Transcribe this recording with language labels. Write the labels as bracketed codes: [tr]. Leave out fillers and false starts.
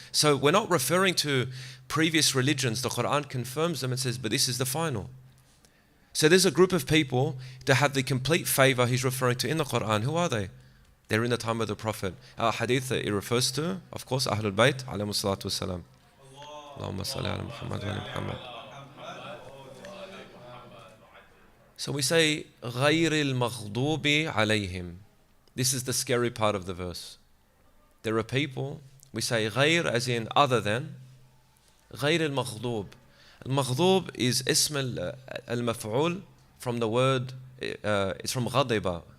[en] So we're not referring to previous religions. The Quran confirms them and says, but this is the final. So there's a group of people that have the complete favor He's referring to in the Quran. Who are they? They're in the time of the Prophet. Our hadith that it refers to, of course, Ahlul Bayt, [ar] عليهم الصلاة والسلام. اللهم صل على محمد وعلى محمد. [en] So we say, [ar] غير المغضوب عليهم. [en] This is the scary part of the verse. There are people, we say غير as in other than, [ar] غير المغضوب. [en] المغضوب is [ar] اسم المفعول [en] from the word, it's from غضب.